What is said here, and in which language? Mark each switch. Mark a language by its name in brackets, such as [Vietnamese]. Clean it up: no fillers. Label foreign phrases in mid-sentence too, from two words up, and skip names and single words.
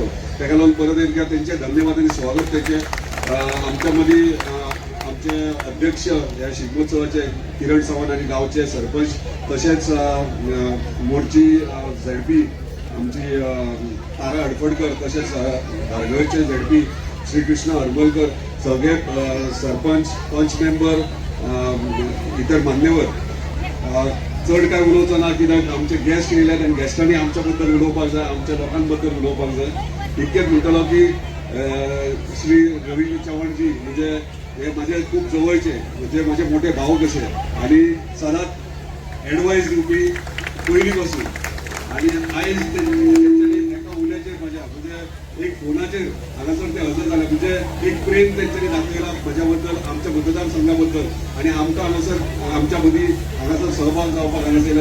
[Konkani] ताका लागून परत एकदा तेंचे धन्यवाद आनी स्वागत तेंचे. आमच्या मदीं आमचे अध्यक्ष ह्या शिगमोत्सवाचे किरण चव्हाण आनी गांवचे सरपंच तशेंच मोर्ची झेडपी आमची तारा हडफडकर तशेंच धारगळचे झेडपी श्री कृष्ण हरमलकर सगळे सरपंच पंच मेंबर इतर मान्यवर. चड काय उलोवचो ना कित्याक आमचे गेस्ट येयल्यात आनी गेस्टांनी आमच्या बद्दल उलोवपाक जाय, आमच्या लोकां बद्दल उलोवपाक जाय. इतकेंच म्हणटलो की [Marathi] श्री रवींद्र चव्हाणजी म्हणजे हे माझे खूप जवळचे म्हणजे माझे मोठे भाऊ कसे आणि [Konkani] सदांच एडवायस दिवपी पयलीं पासून. आणि आयज तेंच्यांनी एका उल्याचेर म्हज्या म्हणजे एक फोनाचेर हांगासर ते हजर जाले. म्हणजे एक प्रेम तेंच्यांनी दाखयला म्हज्या बद्दल, आमच्या मतदारसंघा बद्दल आणि आमकां हांगासर आमच्या मदीं हांगासर सहभाग जावपाक हांगासर येयला.